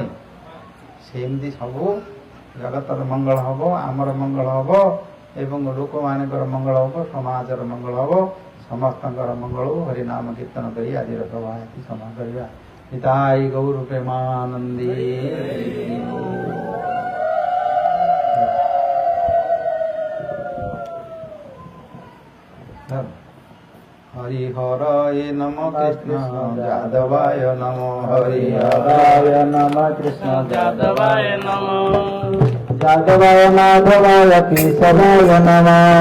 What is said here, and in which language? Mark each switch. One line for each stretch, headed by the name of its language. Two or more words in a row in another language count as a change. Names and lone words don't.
Odia: ସେମିତି ସବୁ ଜଗତର ମଙ୍ଗଳ ହବ, ଆମର ମଙ୍ଗଳ ହବ ଏବଂ ଲୋକମାନଙ୍କର ମଙ୍ଗଳ ହବ, ସମାଜର ମଙ୍ଗଳ ହବ, ସମସ୍ତଙ୍କର ମଙ୍ଗଳ ହବ। ହରିନାମ କୀର୍ତ୍ତନ କରି ଆଜିର ସଭା ସମା କରିବା। ନିତାଇ ଗୌର ପ୍ରେମାନନ୍ଦେ।
Sanskrit: हरिहराय नमः कृष्ण जादवाय नमः हरिहराय नमः कृष्ण जादवाय नमः जादवाय माधवाय केशवाय नमः